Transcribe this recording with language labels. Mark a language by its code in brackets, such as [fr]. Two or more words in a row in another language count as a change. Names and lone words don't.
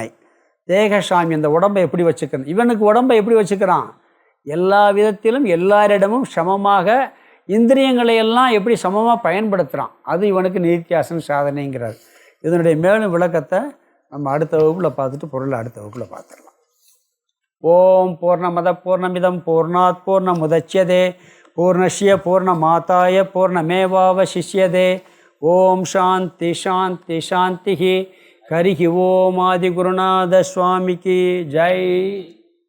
[ta] தேகசாமி, அந்த உடம்பை எப்படி வச்சுக்கிறது. இவனுக்கு உடம்பை எப்படி வச்சுக்கிறான், எல்லா விதத்திலும் எல்லாரிடமும் சமமாக இந்திரியங்களை எல்லாம் எப்படி சமமாக பயன்படுத்துகிறான், அது இவனுக்கு நிதித்தியாசன சாதனைங்கிறார். இதனுடைய மேலும் விளக்கத்தை நம்ம அடுத்த வகுப்பில் பார்த்துட்டு பொருளை அடுத்த வகுப்பில் பார்த்துடலாம். [sa] ॐ पूर्णमदः पूर्णमिदं पूर्णात् पूर्णमुदच्यते पूर्णस्य पूर्णमादाय पूर्णमेवावशिष्यते. ॐ शान्तिः शान्तिः शान्तिः. हरिः ॐ. [ta] ஆதிகுருநாத சுவாமிக்கு ஜெய்.